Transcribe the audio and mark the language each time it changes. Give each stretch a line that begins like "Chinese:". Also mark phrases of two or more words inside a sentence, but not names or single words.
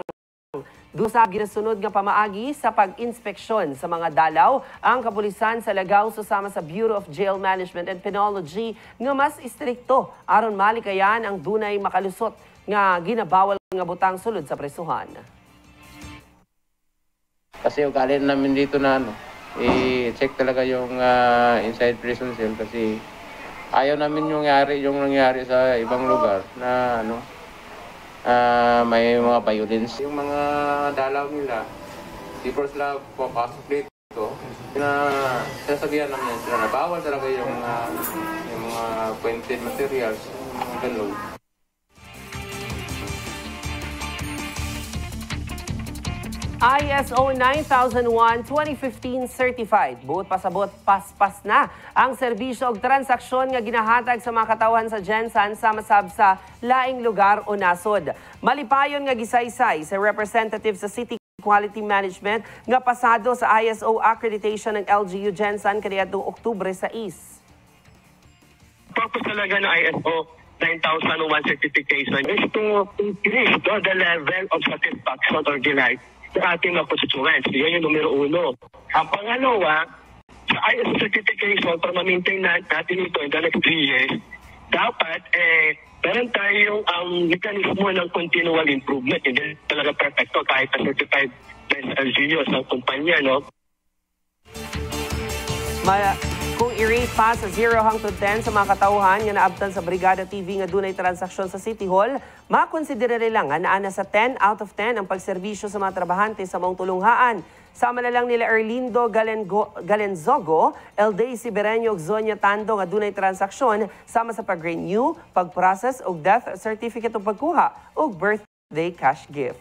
Cebuano: Dusa ginasunod nga pamaagi sa pag-inspeksyon sa mga dalaw ang kapulisan sa Lagaw susama sa Bureau of Jail Management and Penology nga mas istrikto aron malikayan ang dunay makalusot nga ginabawal nga butang sulod sa presuhan.
Filipino: Kasi ugali namin dito na i-check talaga yung
English: inside prison cell
Filipino: kasi ayaw namin yung nangyari sa ibang lugar na may mga violence. Yung mga dalaw nila, di po sila papasok dito, sinasabihan namin sila na bawal talaga yung mga
English: pointed materials,
Filipino: yung ganun. ISO 9001-2015 certified.
Cebuano: Buot pasabot, paspas na ang serbisyo og transaksyon nga ginahatag sa mga katawhan sa Gensan sama-sab sa laing lugar o nasod. Malipayon nga gisaysay sa representative sa City Quality Management nga pasado sa ISO accreditation ng LGU Gensan kaniadtong Oktubre 6.
English: Purpose
Filipino: talaga ng
English: ISO 9001 certification is to increase the level of satisfaction or delight
Filipino: sa ating mga
English: constituents.
Filipino: Yan yung numero 1. Ang pangalawa, sa ISO certification, para ma-maintain natin ito
English: in the next 3 years,
Filipino: dapat meron tayong ang mekanismo ng
English: continual improvement.
Filipino: Hindi talaga perfecto kahit na certified LGU sa kumpanya, no?
Cebuano: Kung i-rate pa sa 0 hangtod 10 sa mga katauhan nga naabtan sa Brigada TV nga dunay transaksyon sa City Hall, makonsidera lang nga naana sa
English: 10 out of 10
Cebuano: ang pagserbisyo sa mga trabahante sa maong tulunghaan. Sama na lang nila Erlindo Galenzogo, Elday Sibereño ug Zonia Tando nga dunay transaksyon sama sa pag-renew, pag-process og
English: death certificate
Cebuano: o pagkuha og
English: birthday cash gift.